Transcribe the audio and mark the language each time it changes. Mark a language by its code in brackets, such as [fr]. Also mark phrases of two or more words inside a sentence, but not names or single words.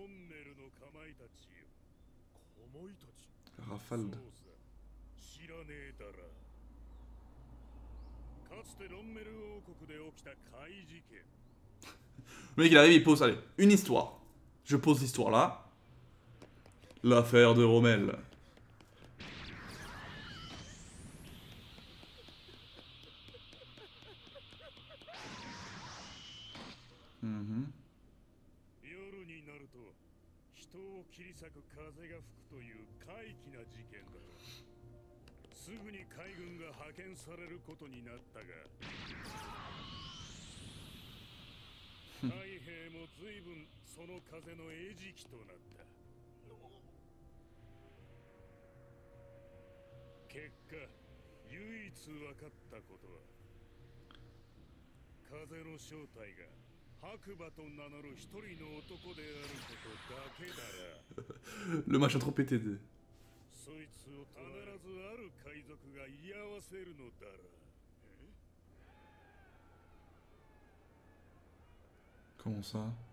[fr] La rafale. Le mec il arrive, il pose, allez, une histoire. Je pose l'histoire là. L'affaire de Rommel. Mhm. [ja] 人を切り裂く風が吹くという怪奇な事件だ。すぐに海軍が派遣されることになったが、海兵も随分その風の餌食となった。結果、唯一分かったことは、風の正体が [fr] Le machin trop pété de... Comment ça?